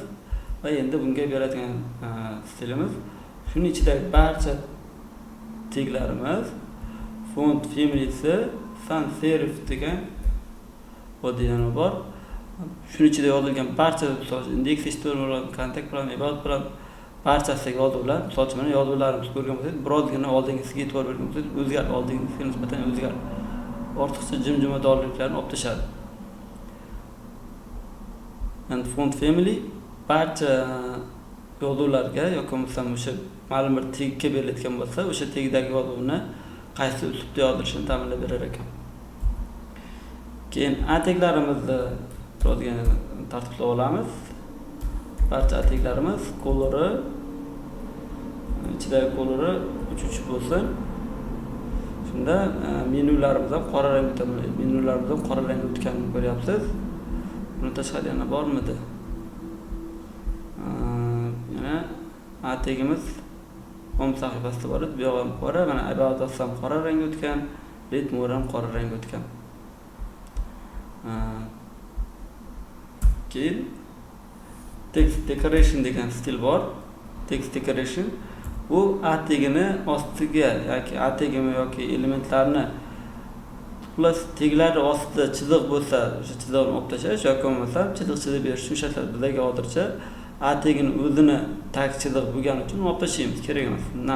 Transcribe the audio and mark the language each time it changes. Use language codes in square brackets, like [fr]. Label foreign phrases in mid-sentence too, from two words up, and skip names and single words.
[uz] Va endi bunga beradigan stilimiz shuning ichidagi barcha taglarimiz font familiyasi [en] sans serif [uz] degan bodyani bor. Shuning ichida yozilgan barcha index html, kontakt bilan, about bilan barchasiga yozuvlar, misol uchun mana yozuvlarimizni ko'rgan bo'lsangiz, birozgina oldingisiga e'tibor bergan bo'lsangiz, o'zgarib, oldingisiga nisbatan o'zgarib, ortiqcha jimjimadorliklarni olib tashladi. [en] And font family [uz] barcha yozuvlarga yoki bo'lmasam o'sha ma'lum bir tagga berilayotgan bo'lsa, o'sha tagdagi yozuvni qaysi uslubda yozilishini ta'minlab berar ekan. Keyin taglarimizni birozgina tartiblab olamiz. Barcha taglarimiz colori, ichidagi colori 3 bo'lsin. Shunda menyularimiz ham qora rangda, menyularimiz ham qora rangda o'tganini ko'ryapsiz. Buni tashqari yana bormidi? Yana tagimiz home sahifasida bor edi. Bu yoq ham qora, mana [en] about us [uz] ham qora rangda o'tgan, [en] read more [uz] ham qora rangda o'tgan. Keyin [en] text decoration [uz] degan stil bor. [en] Text decoration [uz] bu tagini ostiga yoki tagini yoki elementlarni plus taglar ostida chiziq bo'lsa, o'sha chiziqni olib tashlash yoki bo'lmasa chiziq chizib berish shunchalik bizga hozircha tagini o'zini tag chiziq bo'lgani uchun olib tashlaymiz, kerak emas.